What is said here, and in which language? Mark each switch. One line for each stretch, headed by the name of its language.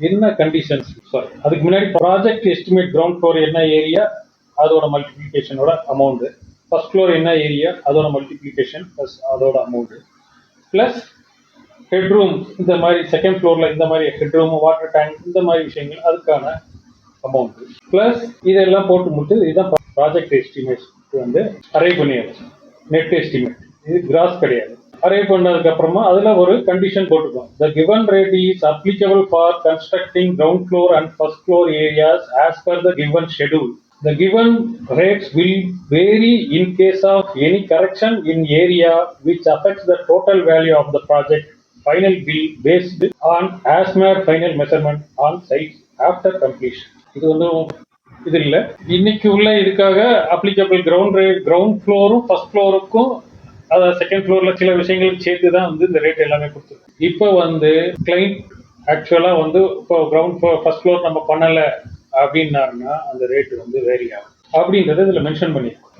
Tamil: என்ன conditions, sorry அதுக்கு முன்னாடி ப்ராஜெக்ட் எஸ்டிமேட் கிரவுண்ட் ஃப்ளோர் என்ன ஏரியா அதோட மல்டிப்ளிகேஷனோட அமௌண்ட், ஃபர்ஸ்ட் ஃப்ளோர் என்ன ஏரியா அதோட மல்டிப்ளிகேஷன் ப்ளஸ் அதோட அமௌண்ட், ப்ளஸ் ஹெட்ரூம் இந்த மாதிரி செகண்ட் ஃப்ளோர்ல இந்த மாதிரி ஹெட்ரூம் வாட்டர் டேங்க் இந்த மாதிரி விஷயங்கள் அதுக்கான அமௌண்ட், ப்ளஸ் இதெல்லாம் போட்டு முடிச்சு இதுதான் ப்ராஜெக்ட் எஸ்டிமேட் வந்து அரைவ் பண்ணியாச்சு. நெட் எஸ்டிமேட் இது கிராஸ் கிடையாது. அரைவ் பண்ணதுக்கு அப்புறமா அதுல ஒரு condition போட்டுக்கோம்.
English: The given rate is applicable for constructing ground floor and first floor areas as per the given schedule. The given rates will vary in case of any correction in area which affects the total value of the project. Final bill based on ASMAT final measurement on site after completion.
Tamil: இது வந்து இது இல்லை, இன்னைக்கு உள்ள இதுக்காக applicable ground ஃப்ளோரும் first ஃப்ளோருக்கும் அதாவது second ஃப்ளோர்ல சில விஷயங்களுக்கு சேர்த்து தான் வந்து இந்த ரேட் எல்லாமே கொடுத்துருக்கு. இப்போ வந்து கிளைண்ட் ஆக்சுவலா வந்து இப்போ கிரவுண்ட் ஃப்ளோர் ஃபர்ஸ்ட் ஃப்ளோர் நம்ம பண்ணல அப்படின்னாருன்னா அந்த ரேட் வந்து வேரி ஆகும் அப்படின்றத இதுல மென்ஷன் பண்ணியிருக்கோம்.